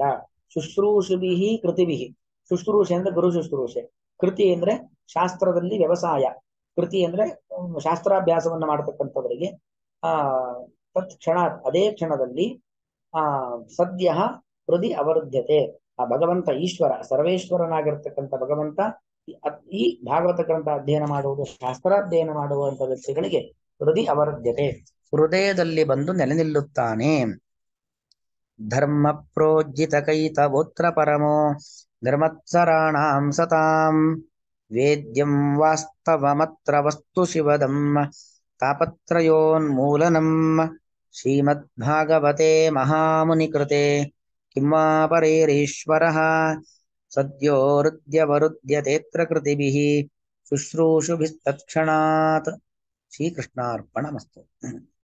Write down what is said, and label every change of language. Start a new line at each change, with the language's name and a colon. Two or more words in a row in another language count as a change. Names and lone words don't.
Sanskrit: ಶುಶ್ರೂಷುಭಿಹಿ ಕೃತಿಭಿಹಿ,
Kannada: ಶುಶ್ರೂಷೆ ಅಂದ್ರೆ ಗುರು ಶುಶ್ರೂಷೆ, ಕೃತಿ ಅಂದ್ರೆ ಶಾಸ್ತ್ರದಲ್ಲಿ ವ್ಯವಸಾಯ, ಕೃತಿ ಅಂದ್ರೆ ಶಾಸ್ತ್ರಾಭ್ಯಾಸವನ್ನ ಮಾಡತಕ್ಕಂಥವರಿಗೆ ತತ್ಕ್ಷಣ, ಅದೇ ಕ್ಷಣದಲ್ಲಿ ಸದ್ಯ ಹೃದಯ ಅವರುದ್ಧತೆ, ಆ ಭಗವಂತ ಈಶ್ವರ ಸರ್ವೇಶ್ವರನಾಗಿರ್ತಕ್ಕಂಥ ಭಗವಂತ ಈ ಭಾಗವತ ಗ್ರಂಥ ಅಧ್ಯಯನ ಮಾಡುವುದು, ಶಾಸ್ತ್ರಾಧ್ಯಯನ ಮಾಡುವಂತ ವ್ಯಕ್ತಿಗಳಿಗೆ ಹೃದಯ ಅವರುದ್ಧತೆ, ಹೃದಯದಲ್ಲಿ ಬಂದು ನೆಲೆ ನಿಲ್ಲುತ್ತಾನೆ.
Sanskrit: ಧರ್ಮ ಪ್ರೋಜ್ಜಿತ ಕೈತವೋತ್ರ ಪರಮೋ ನಿರ್ಮತ್ಸರಾಣಾಂ ಸತಾಂ ವೇದ್ಯಂ ವಾಸ್ತವಮತ್ರ ವಸ್ತು ಶಿವದಂ तापत्रयोन्मूलनम् श्रीमद्भागवते महामुनिकृते किं वा परेरीश्वरः सद्यो हृद्यवरुध्यतेऽत्र कृतिभिः शुश्रूषुभिस्तत्क्षणात् श्रीकृष्णार्पणमस्तु।